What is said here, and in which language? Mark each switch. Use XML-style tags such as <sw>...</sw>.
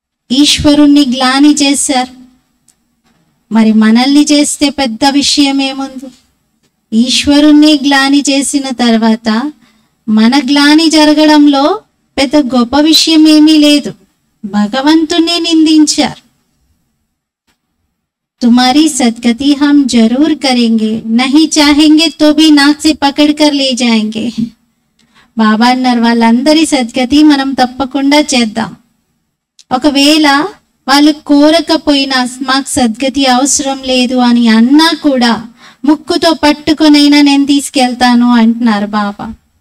<te>ఈశ్వరుణ్ణి గ్లాని చేశారు, మరి మనల్ని చేస్తే పెద్ద విషయం ఏముంది? ఈశ్వరుణ్ణి గ్లాని చేసిన తర్వాత మన గ్లాని జరగడంలో పెద్ద గొప్ప విషయం ఏమీ లేదు. భగవంతుణ్ణి నిందించారు.</te> <hi>तुम्हारी सदगति हम जरूर करेंगे, नहीं चाहेंगे तो भी नाक से पकड़ कर ले जाएंगे.</hi> <te>బాబా అన్నారు, వాళ్ళందరి సద్గతి మనం తప్పకుండా చేద్దాం. ఒకవేళ వాళ్ళు కోరకపోయినా, మాకు సద్గతి అవసరం లేదు అని అన్నా కూడా ముక్కుతో పట్టుకొనైనా నేను తీసుకెళ్తాను అంటున్నారు బాబా.</te>